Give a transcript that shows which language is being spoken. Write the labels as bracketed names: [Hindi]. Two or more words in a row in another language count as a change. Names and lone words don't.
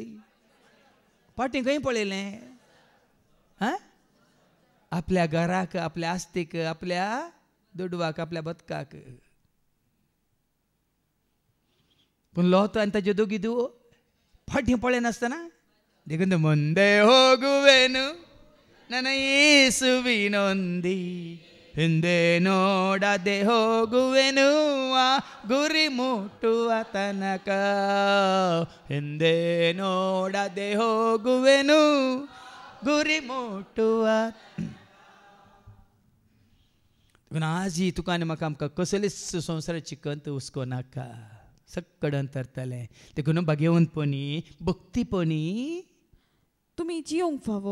[Konkani] फाटीं खंय पळयलें? आपल्या घराक, आपल्या आस्तीक, आपल्या दुडवाक, आपल्या बदकाक. पूण लोत आनी ताचे दोगी धुवो फाटीं पळयनासतना देखून [Kannada] ಮುಂದೆ ಹೋಗುವೆನು ನನ್ನ ಯೇಸುವಿನೊಂದಿ ಹಿಂದೆ ನೋಡದೆ ಹೋಗುವೆನು ಆ ಗುರಿ ಮುಟ್ಟುವ ತನಕ ಹಿಂದೆ ನೋಡದೆ ಹೋಗುವೆನು ಗುರಿ ಮುಟ್ಟುವ. [Konkani] आज ही तुका आनी म्हाका आमकां कसलीच संवसाराची कंत हुस्को नाका. सक्कड अंतरतलें. देखून भाग्यवंतपणी, भक्तीपणी तुम्ही जियोंक फावो.